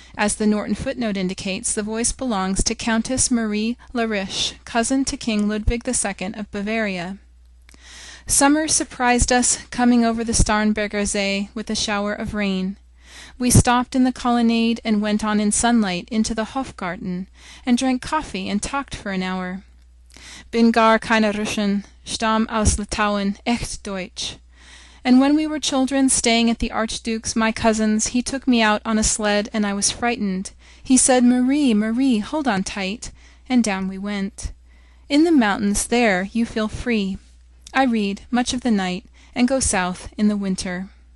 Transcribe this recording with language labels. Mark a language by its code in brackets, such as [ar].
[en] As the Norton footnote indicates, the voice belongs to Countess Marie Lariche, cousin to King Ludwig II of Bavaria. Summer surprised us coming over the Starnberger See with a shower of rain. We stopped in the colonnade and went on in sunlight into the Hofgarten, and drank coffee and talked for an hour. [de] Bin gar keine Russen, stamm aus Litauen, echt Deutsch. [en] And when we were children, staying at the Archduke's, my cousin's, he took me out on a sled and I was frightened. He said, "Marie, Marie, hold on tight," and down we went. In the mountains, there you feel free. I read much of the night and go south in the winter.